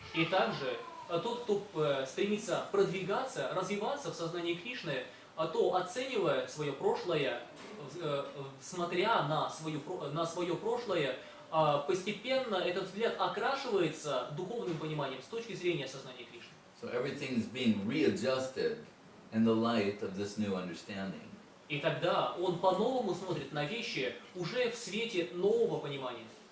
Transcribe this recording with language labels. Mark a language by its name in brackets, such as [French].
[Russian] И также тот, кто стремится продвигаться, развиваться в сознании Кришны, то оценивая свое прошлое, смотря на свое прошлое, постепенно этот взгляд окрашивается духовным пониманием с точки зрения сознания Кришны. [English] So everything's being readjusted in the light of this new understanding. [Russian] И тогда он по-новому смотрит на вещи уже в свете нового понимания.